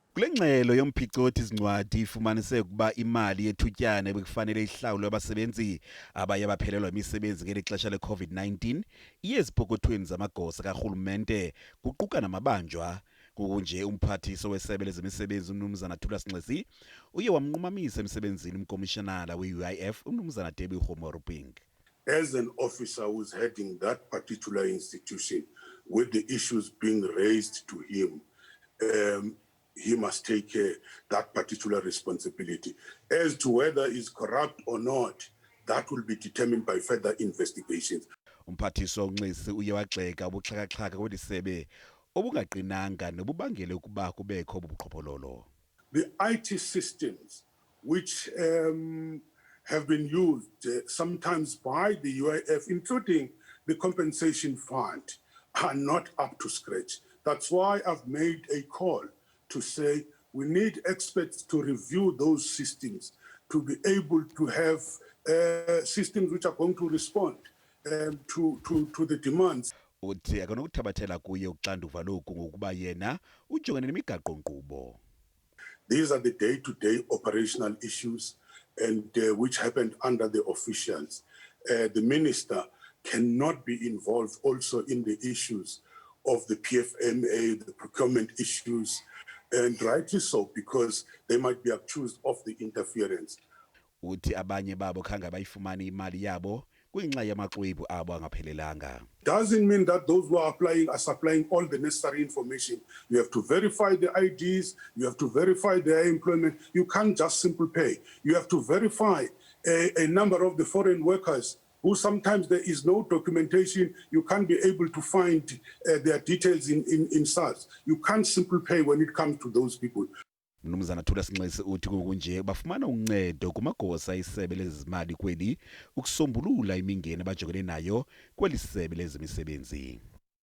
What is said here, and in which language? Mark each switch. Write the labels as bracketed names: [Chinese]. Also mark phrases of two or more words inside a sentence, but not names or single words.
[Xhosa] Kule ngxelo yomphicothi zincwadi ifumanise ukuba imali yethutyana ebekufanele ihlawulwe abasebenzi abaye baphelelwa imisebenzi ngelixesha le-COVID-19 iye ezipokothweni zamagosa karhulumente kuquka namabanjwa. Kunje umphathiswa wesebe lezemisebenzi umnumzana Thulas Nxesi uye wamqumamisa emsebenzini umkomishinala weUIF umnumzana Tebogo Maruping. [English] As an officer who's heading that particular institution with the issues being raised to him, he must take that particular responsibility. As to whether he's corrupt or not, that will be determined by further investigations. [Xhosa] Umphathiswa uNxesi uye wagxeka ubuxhakaxhaka kweli sebe obungaqinanga nobubangele ukuba kubekho ubuqhophololo. [English] The IT systems which have been used sometimes by the UIF, including the compensation fund, are not up to scratch. That's why I've made a call to say we need experts to review those systems, to be able to have systems which are going to respond to the demands. [Xhosa] Uthi akanokuthabathela kuye uxanduva loku ngokuba yena ujongene nemigaqo-nkqubo. [English] These are the day-to-day operational issues and which happened under the officials. The minister cannot be involved also in the issues of the PFMA, the procurement issues, and rightly so, because they might be accused of the interference. [Xhosa] Uthi abanye babo khange bayifumane imali yabo kwinxa yamaxwebhu abo angaphelelanga. [English] Doesn't mean that those who are applying are supplying all the necessary information. You have to verify the IDs, you have to verify their employment. You can't just simply pay. You have to verify a number of the foreign workers who sometimes there is no documentation. You can't be able to find their details in SARS. You can't simply pay when it comes to those people. [Xhosa] Umnumzana Thulas Nxesi uthi kunje bafumana uncedo kumagosa isebe lezimali kweli ukusombulula imingeni abajongene nayo kweli sebe lezemisebenzi.